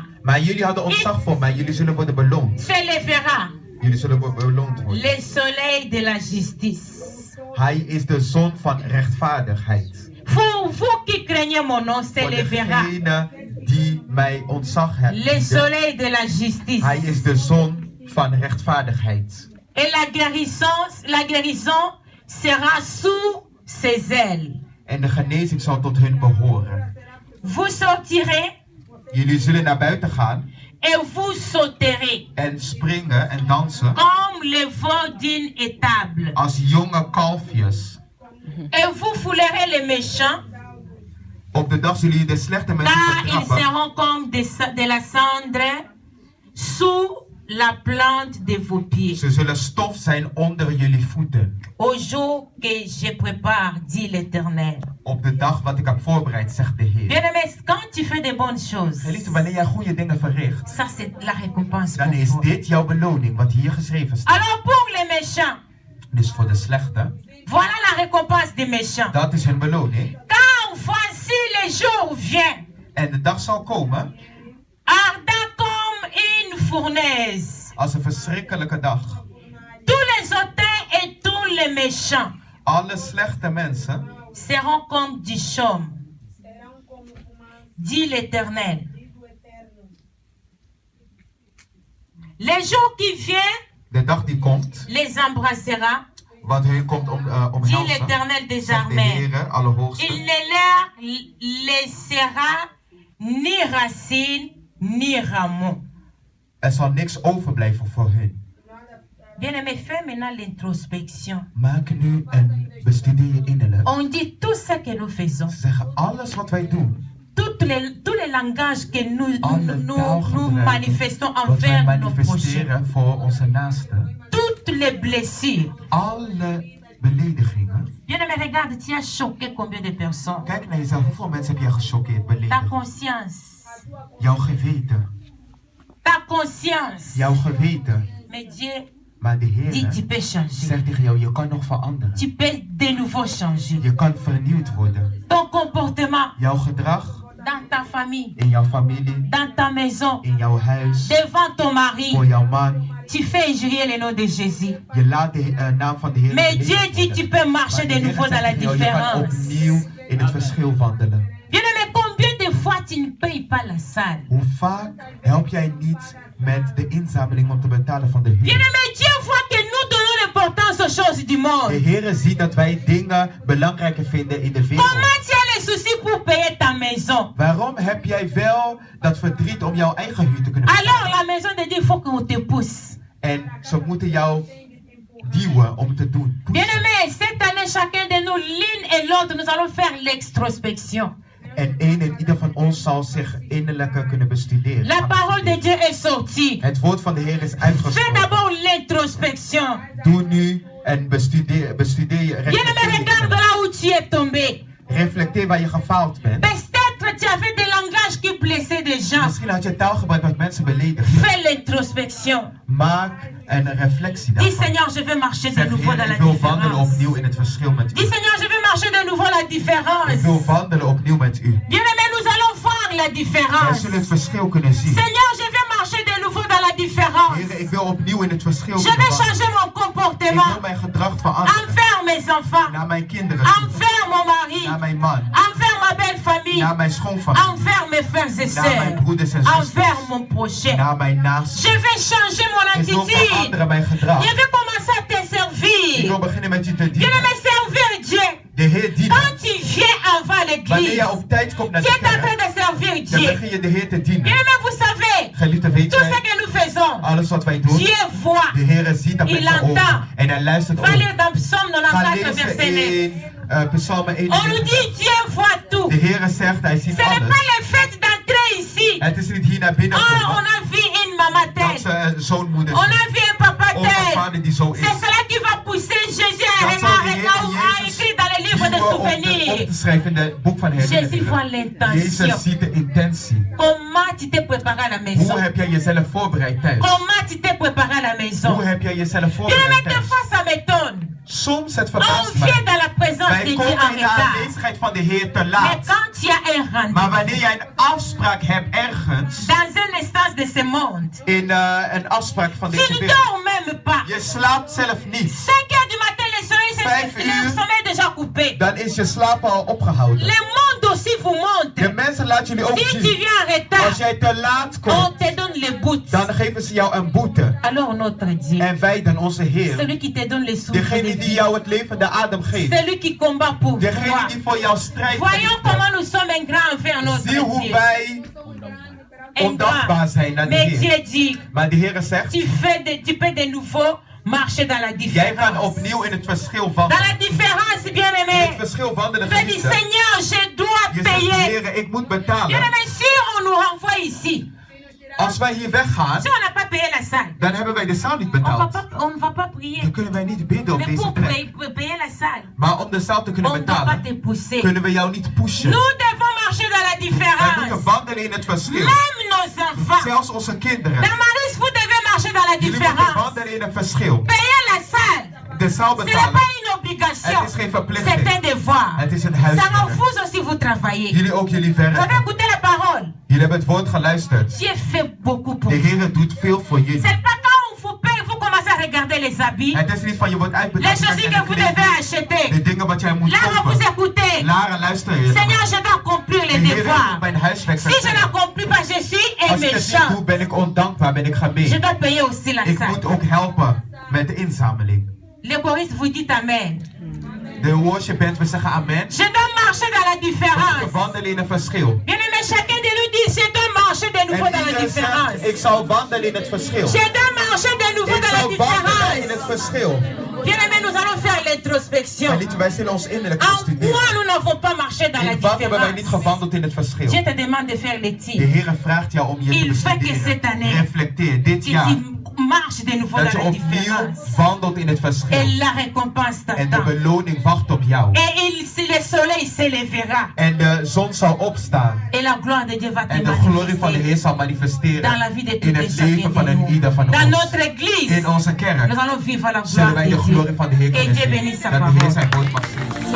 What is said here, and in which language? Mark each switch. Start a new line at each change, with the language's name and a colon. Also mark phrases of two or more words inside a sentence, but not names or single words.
Dutch: Maar jullie hadden ontzag voor mij. Jullie zullen worden beloond.
French: Se le verra.
Dutch: Jullie zullen beloond worden.
French: Le soleil de la justice.
Dutch: Hij is de zon van rechtvaardigheid.
French: Pour vous qui craignez mon nom, se
Dutch: Voor
French: le verra.
Dutch: degene die mij ontzag
French: Le
Dutch: hebben.
French: soleil de la justice.
Dutch: Hij is de zon van rechtvaardigheid.
French: Et la guérison sera sous ses ailes.
Dutch: En de genezing zal tot hun behoren.
French: Vous sortirez
Dutch: Jullie zullen naar buiten gaan
French: et vous sauterez
Dutch: en springen en dansen
French: comme les veaux d'une étable.
Dutch: als jonge kalfjes.
French: Et vous foulerez les méchants,
Dutch: Op de dag zullen jullie de slechte mensen
French: car ils
Dutch: vertrappen.
French: seront comme de la cendre sous la plante de vos pieds.
Dutch: Ze zullen stof zijn onder jullie voeten.
French: Au jour que je prépare, dit l'Éternel.
Dutch: Op de dag wat ik heb voorbereid, zegt de Heer.
French: Bien-aimés, quand tu fais des bonnes choses,
Dutch: Geliefde, wanneer jij goede dingen verricht,
French: ça c'est la récompense pour
Dutch: dan is
French: vous.
Dutch: dit jouw beloning, wat hier geschreven staat.
French: Alors pour les méchants,
Dutch: Dus voor de slechte,
French: voilà la récompense des méchants.
Dutch: dat is hun beloning.
French: Car voici le jour vient,
Dutch: En de dag zal komen,
French: ardent comme fournaise.
Dutch: als een verschrikkelijke dag.
French: Tous les hautains et tous les méchants
Dutch: Alle slechte mensen
French: seront comme du chaume, dit l'Éternel. Les jours qui viennent
Dutch: de dag die komt,
French: les embrassera,
Dutch: wat hun komt
French: dit
Dutch: omhelzen,
French: l'Éternel des
Dutch: zegt de
French: armées.
Dutch: Heere, Allerhoogste.
French: Il ne leur laissera ni racine ni rameau.
Dutch: Er zal niks overblijven voor hun.
French: Bien-aimé, fais maintenant l'introspection.
Dutch: Maak nu en bestudeer je innerlijk.
French: On dit tout ce que nous faisons,
Dutch: Ze zeggen alles wat wij doen,
French: tous les langages que nous
Dutch: alle
French: manifestons
Dutch: wat wij
French: envers nos prochains,
Dutch: manifesteren voor onze naasten,
French: toutes les blessures.
Dutch: alle beledigingen.
French: Bien-aimé, regarde, tu as choqué combien de personnes.
Dutch: Kijk naar jezelf, hoeveel mensen heb jij gechoqueerd,
French: Ta
Dutch: beledigd?
French: conscience,
Dutch: Jouw geweten,
French: ta conscience.
Dutch: jouw geweten.
French: Mais Dieu
Dutch: Maar de
French: dit, tu
Dutch: Heer
French: peux changer.
Dutch: zegt tegen jou, je kan nog veranderen.
French: Tu peux de nouveau changer.
Dutch: Je kan vernieuwd worden.
French: Ton comportement
Dutch: Jouw gedrag
French: dans ta famille,
Dutch: in jouw familie,
French: dans ta maison,
Dutch: in jouw huis,
French: devant ton mari,
Dutch: voor jouw man.
French: tu fais injurier le nom de Jésus.
Dutch: Je laat de naam van de Heer
French: Mais Dieu
Dutch: beledigd
French: dit,
Dutch: worden.
French: tu peux marcher
Dutch: Maar
French: de
Dutch: de Heer
French: nouveau
Dutch: zegt
French: dans la
Dutch: tegen jou, je kan
French: différence.
Dutch: opnieuw in het verschil wandelen.
French: Bien-aimé, combien de fois tu ne payes pas la salle?
Dutch: Hoe vaak help jij niet met de inzameling om te betalen van de Heer?
French: Bien-aimé, Dieu voit que nous donnons l'importance aux choses du
Dutch: De
French: monde.
Dutch: Heer ziet dat wij dingen belangrijker vinden in de wereld.
French: Comment tu as les soucis pour payer ta maison?
Dutch: Waarom heb jij wel dat verdriet om jouw eigen huur te kunnen betalen?
French: Alors la maison de Dieu, il faut qu'on te pousse.
Dutch: En ze moeten jou duwen om te doen. Pushen.
French: Bien-aimé, cette année, chacun de nous, l'une et l'autre, nous allons faire l'extrospection.
Dutch: En één en ieder van ons zal zich innerlijker kunnen bestuderen.
French: La parole de Dieu est sortie.
Dutch: Het woord van de Heer is
French: Fais
Dutch: uitgesproken.
French: d'abord l'introspection.
Dutch: Doe nu en bestudeer je.
French: Bien-aimé, regarde là où tu es tombé.
Dutch: Reflecteer waar je gefaald bent.
French: Peut-être tu avais des langages qui blessaient des gens.
Dutch: Misschien had je taal gebruikt wat mensen beledigden.
French: Fais l'introspection.
Dutch: Maak een reflectie
French: Dis
Dutch: daarvan.
French: Seigneur, je vais marcher de
Dutch: Zeg,
French: nouveau dans
Dutch: Heer,
French: la
Dutch: ik wil wandelen
French: différence.
Dutch: opnieuw in het verschil met
French: Dis
Dutch: u.
French: Seigneur, je vais marcher de nouveau la
Dutch: Ik
French: différence.
Dutch: wil wandelen opnieuw met u.
French: Bien-aimé, nous allons voir la
Dutch: Wij
French: différence.
Dutch: zullen het verschil kunnen zien.
French: Seigneur, je vais marcher de nouveau dans la différence.
Dutch: Heer, ik wil opnieuw in het verschil
French: Je
Dutch: kunnen
French: vais
Dutch: wandelen.
French: changer mon
Dutch: Ik wil
French: comportement
Dutch: mijn gedrag veranderen.
French: envers mes enfants,
Dutch: Naar mijn kinderen toe.
French: envers mon mari,
Dutch: Naar mijn man.
French: envers ma belle famille,
Dutch: Naar mijn schoonfamilie.
French: envers mes frères et
Dutch: Naar mijn
French: sœurs,
Dutch: broeders en
French: envers
Dutch: zusters.
French: mon prochain.
Dutch: Naar mijn naasten.
French: Je vais changer mon
Dutch: Ik wil
French: attitude.
Dutch: veranderen mijn gedrag.
French: Je vais commencer à te
Dutch: Ik
French: servir.
Dutch: wil beginnen met u te
French: Je
Dutch: dienen.
French: vais me servir Dieu.
Dutch: De Heer dient.
French: Quand tu viens avant
Dutch: Wanneer
French: l'église,
Dutch: je op tijd komt naar
French: tu
Dutch: de
French: es en train
Dutch: kerk,
French: de servir
Dutch: dan
French: Dieu.
Dutch: begin je de Heer te dienen.
French: Bien-aimé, vous savez,
Dutch: Geliefde, weet
French: tout ce
Dutch: jij,
French: que nous faisons,
Dutch: alles wat wij doen,
French: Dieu voit.
Dutch: de Heer ziet dat met
French: Il
Dutch: zijn
French: entend.
Dutch: ogen. En hij luistert
French: Va
Dutch: ook.
French: lire dans Psaume
Dutch: Ga
French: 94,
Dutch: lezen
French: verset 9.
Dutch: in Psalm
French: On nous
Dutch: 91.
French: dit Dieu voit tout.
Dutch: De Heer zegt, hij ziet
French: Ce n'est pas
Dutch: alles.
French: le fait d'entrer ici.
Dutch: Het is niet hier naar binnen
French: Oh, on
Dutch: komen.
French: a vu une maman
Dutch: Dat
French: tête.
Dutch: ze zoonmoeder
French: On
Dutch: zijn.
French: a vu un papa
Dutch: Of een
French: tête.
Dutch: vader die zo is.
French: C'est cela qui va pousser Jésus à
Dutch: Dat zal de Heer
French: a
Dutch: Jezus
French: écrit dans le livre des
Dutch: duwen om
French: souvenirs.
Dutch: te schrijven in het boek van
French: Jésus voit
Dutch: herinneringen. Jezus
French: l'intention.
Dutch: ziet de intentie.
French: Comment tu t'es préparé à la maison?
Dutch: Hoe heb jij jezelf voorbereid thuis?
French: Comment tu t'es préparé à la maison?
Dutch: Hoe heb jij jezelf
French: Bien,
Dutch: voorbereid
French: mais des
Dutch: thuis?
French: fois ça m'étonne.
Dutch: Soms het
French: On
Dutch: verbaast
French: vient
Dutch: mij.
French: dans la présence
Dutch: Wij
French: de Dieu
Dutch: komen
French: en
Dutch: in de
French: retard.
Dutch: aanwezigheid van de Heer te
French: Mais
Dutch: laat.
French: quand tu as un
Dutch: Maar
French: rendez-vous
Dutch: wanneer jij een afspraak hebt ergens,
French: dans un instance de ce monde,
Dutch: in een afspraak van
French: tu
Dutch: deze
French: ne
Dutch: wereld,
French: dors même pas.
Dutch: je slaapt zelf niet.
French: 5 heures du matin, le soleil,
Dutch: Vijf
French: le
Dutch: uur.
French: sommeil est déjà coupé.
Dutch: Dan is je slaap al opgehouden.
French: Le monde aussi vous montre.
Dutch: De mensen laten jullie ook
French: Si tu
Dutch: zien.
French: viens en
Dutch: Als
French: retard,
Dutch: jij te laat
French: on
Dutch: komt,
French: te donne les bouts.
Dutch: dan geven ze jou een boete.
French: Alors notre Dieu,
Dutch: En wij dan onze Heer,
French: celui qui te donne les souffles de
Dutch: degene die
French: vie,
Dutch: jou het levende adem geeft,
French: celui qui combat pour
Dutch: degene
French: toi.
Dutch: die voor jou strijdt.
French: Voyons comment nous sommes ingrats envers notre
Dutch: Zie hoe
French: Dieu.
Dutch: wij ondankbaar zijn naar de
French: Mais
Dutch: Heer.
French: Dieu dit,
Dutch: Maar de Heer zegt,
French: tu peux de nouveau marcher dans la
Dutch: jij kan
French: différence.
Dutch: opnieuw in het verschil
French: Dans
Dutch: wandelen.
French: la différence,
Dutch: In het
French: bien-aimé.
Dutch: verschil wandelen,
French: Je dis,
Dutch: geliefde.
French: Seigneur, je dois
Dutch: Je zegt,
French: payer.
Dutch: Heer, ik moet betalen.
French: Bien-aimé, si on nous renvoie ici,
Dutch: Als wij hier weggaan,
French: si on n'a pas payé la salle,
Dutch: dan hebben wij de zaal niet
French: on
Dutch: betaald.
French: ne va pas prier.
Dutch: Dan kunnen wij niet bidden op
French: Mais
Dutch: deze
French: pour
Dutch: plek.
French: payer la salle,
Dutch: Maar om de zaal te kunnen
French: on ne doit pas
Dutch: betalen,
French: te pousser.
Dutch: kunnen we jou niet pushen.
French: Nous devons marcher dans la
Dutch: Wij moeten
French: différence.
Dutch: wandelen in het verschil.
French: Même nos enfants.
Dutch: Zelfs onze kinderen.
French: Damaris, vous devez marcher dans la
Dutch: Jullie moeten
French: différence.
Dutch: wandelen in het verschil.
French: Payer la salle,
Dutch: De zaal
French: ce n'est
Dutch: betalen.
French: pas une obligation.
Dutch: Het is geen
French: C'est
Dutch: verplichting.
French: un devoir.
Dutch: Het is een
French: Ça
Dutch: huiswerk.
French: refuse aussi vous travailler.
Dutch: Jullie ook jullie
French: Vous avez
Dutch: werken.
French: écouté la parole.
Dutch: Jullie hebben het woord geluisterd.
French: Dieu fait beaucoup pour
Dutch: De
French: vous.
Dutch: Heer doet veel voor jullie.
French: C'est pas quand on vous paye, vous commencez à regarder les habits,
Dutch: Het is niet van je wordt
French: les
Dutch: uitbetaald.
French: choses que vous devez acheter.
Dutch: De dingen wat jij moet
French: Là, vous
Dutch: kopen.
French: écoutez.
Dutch: Lara, luister je.
French: Seigneur, je dois accomplir
Dutch: De
French: les
Dutch: Heer
French: devoirs.
Dutch: moet mijn huiswerk
French: Si je
Dutch: vervullen.
French: n'accomplis pas, je suis un
Dutch: Als ik het niet
French: méchant.
Dutch: doe, ben ik ondankbaar, ben ik
French: Je
Dutch: gemeen.
French: dois payer aussi la
Dutch: Ik
French: salle.
Dutch: moet ook helpen met de inzameling.
French: Le choriste vous dit Amen.
Dutch: De
English: worship band,
Dutch: we zeggen amen.
French: Je dois marcher dans la
Dutch: We
French: différence.
Dutch: wandelen in een verschil.
French: Bien aimé, chacun de nous dit, je dois marcher de nouveau
Dutch: En
French: dans la
Dutch: iedereen
French: différence.
Dutch: zegt, ik zal wandelen in het verschil.
French: Je dois marcher de nouveau
Dutch: Ik
French: dans la
Dutch: zal wandelen in
French: différence.
Dutch: het verschil.
French: Bien aimé, nous allons faire l'introspection.
Dutch: En niet, wij zullen ons innerlijk
French: En
Dutch: bestuderen.
French: quoi nous n'avons pas marché dans la
Dutch: In wat hebben wij niet
French: différence?
Dutch: gewandeld in het verschil?
French: Dieu te demande de faire
Dutch: De
French: l'étude.
Dutch: Heer vraagt jou om je te
French: Il fait que cette
Dutch: bestuderen.
French: année,
Dutch: Reflecteer dit
French: Que
Dutch: jaar
French: tu marches de nouveau
Dutch: dat
French: dans
Dutch: je
French: la
Dutch: opnieuw
French: différence.
Dutch: wandelt in het
French: Et
Dutch: verschil.
French: la récompense
Dutch: En de
French: t'attend.
Dutch: beloning wacht op jou.
French: Et le soleil s'élèvera.
Dutch: En de zon zal opstaan.
French: Et la gloire de Dieu va te
Dutch: En de glorie van de
French: manifester
Dutch: Heer zal
French: dans la
Dutch: manifesteren
French: vie de
Dutch: in
French: tous
Dutch: het
French: les
Dutch: leven van een ieder van
French: Dans
Dutch: ons.
French: notre église,
Dutch: In onze kerk
French: nous allons vivre la
Dutch: zullen
French: gloire
Dutch: wij
French: de
Dutch: de
French: Dieu.
Dutch: glorie van de Heer
French: Et
Dutch: kunnen
French: Dieu
Dutch: zien.
French: bénisse sa
Dutch: Dat de Heer
French: parole.
Dutch: zijn woord mag zien.